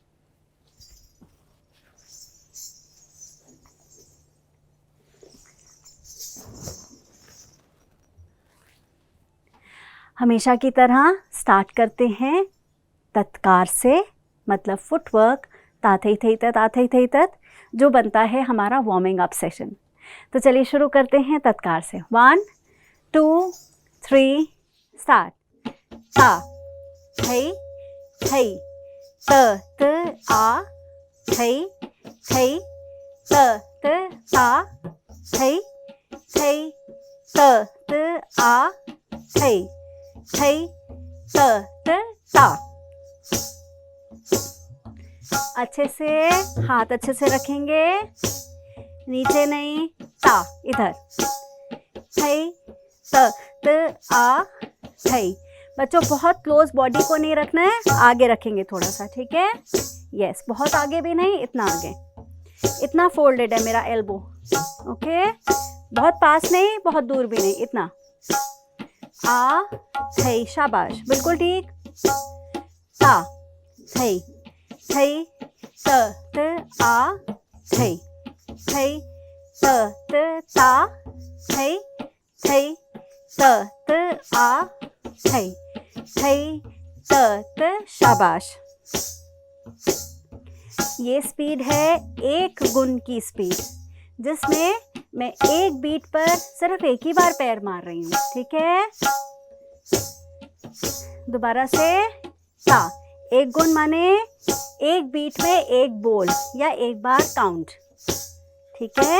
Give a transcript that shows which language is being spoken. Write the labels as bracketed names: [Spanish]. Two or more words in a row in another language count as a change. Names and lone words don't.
[Hindi] हमेशा की तरह स्टार्ट करते हैं तत्कार से, मतलब फुटवर्क ताथई थई तत आथई थई तत, जो बनता है हमारा [English] warming up session. [Hindi] तो चलिए शुरू करते हैं तत्कार से। 1 2 3 स्टार्ट। ता थई थई त त आ थई थई त त ता थई थई त त आ थई थई त त ता। अच्छे से हाथ अच्छे से रखेंगे, नीचे नहीं, ता इधर थई त त आ थई। बच्चों बहुत [English] close body [Hindi] को नहीं रखना है, आगे रखेंगे थोड़ा सा, ठीक है? यस, बहुत आगे भी नहीं, इतना आगे, इतना फोल्डेड है मेरा एल्बो, ओके? बहुत पास नहीं, बहुत दूर भी नहीं, इतना। आ थई, शाबाश, बिल्कुल ठीक। ता थई थई त त आ थई थई त त ता थई थई त त आ थई थई त त, शाबाश। ये स्पीड है एक गुण की स्पीड, जिसमें मैं एक बीट पर सिर्फ एक ही बार पैर मार रही हूँ, ठीक है? दोबारा से, ता एक गुण माने एक बीट में एक बोल या एक बार काउंट, ठीक है?